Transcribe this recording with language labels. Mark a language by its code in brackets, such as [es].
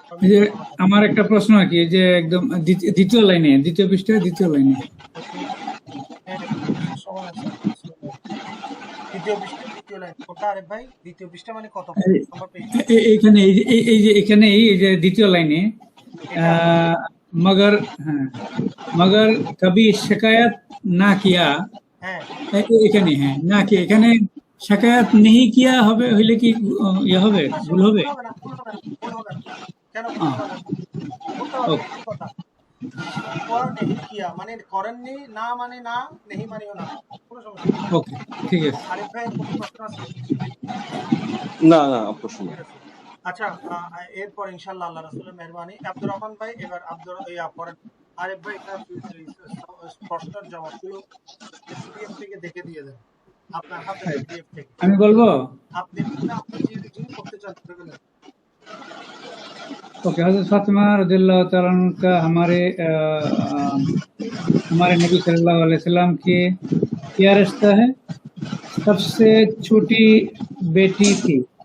[bn] এই যে আমার একটা প্রশ্ন আর কি, এই যে একদম দ্বিতীয় লাইনে, দ্বিতীয় পৃষ্ঠায় দ্বিতীয় লাইনে। দেখি, হ্যাঁ, দ্বিতীয় পৃষ্ঠার সময় আছে। দ্বিতীয় পৃষ্ঠা, দ্বিতীয় লাইন কোনটা আরিফ ভাই? দ্বিতীয় পৃষ্ঠা মানে কত নম্বর পেজ? এইখানে এই যে এখানে এই যে দ্বিতীয় লাইনে এটা [hi] मगर हाँ मगर कभी शिकायत ना किया, [bn] হ্যাঁ, এখানে হ্যাঁ না কি, এখানে শিকায়ত [hi] नहीं किया [bn] হবে হইলে কি ইয়ে হবে, না, ভুল হবে? ভুল হবে না, ভুল হবে না, ভুল হবে না। কেন ভুল [hi] हाँ, [bn] হবে না? ভুল তো হবে, [en] okay [bn] একই কথা। শিকওয়া নেহি কিয়া মানে করেননি, না মানে না, নেহি মানেও না, কোনো সমস্যা নেই। [hi] ओके ठीक है। [bn] আরিফ ভাইয়ের কোনো প্রশ্ন আছে? না না প্রশ্ন ঠিক আছে। আচ্ছা, এরপর ইনশাআল্লাহ আল্লাহ রাসূলের মেহরবানি আব্দুর রহমান ভাই, এবার পরেন। আরিফ ভাই এটা প্রশ্নের জবাবগুলো পিডিএফ থেকে দেখে দিয়ে দেন, আপনার হাতে পিডিএফ থেকে। আমি বলবো, আপনি না, আপনি যিনি করতে চান করে ফেলেন। [hi] ओके, हज़रत फातिमा रज़ियल्लाहु ताला अन्हा का हमारे नबी सल्लल्लाहु अलैहि वसल्लम के क्या रिश्ता है? सबसे छोटी बेटी थी।